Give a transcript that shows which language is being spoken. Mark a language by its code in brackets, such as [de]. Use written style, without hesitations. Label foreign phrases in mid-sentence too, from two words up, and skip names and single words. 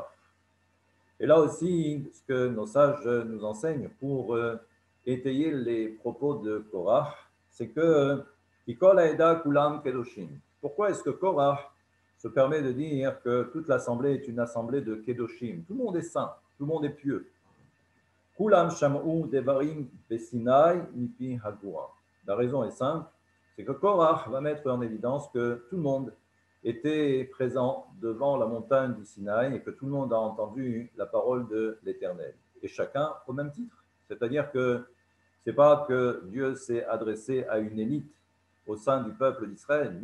[fr] Et là aussi, ce que nos sages nous enseignent pour étayer les propos de Korach, c'est que pourquoi est-ce que Korach se permet de dire que toute l'assemblée est une assemblée de Kedoshim? Tout le monde est saint, tout le monde est pieux. [he] כולם שמעו דברים בסיני מפי הגבורה. [fr] La raison est simple, c'est que Korach va mettre en évidence que tout le monde était présent devant la montagne du Sinaï et que tout le monde a entendu la parole de l'Éternel. Et chacun au même titre. C'est-à-dire que ce n'est pas que Dieu s'est adressé à une élite au sein du peuple d'Israël.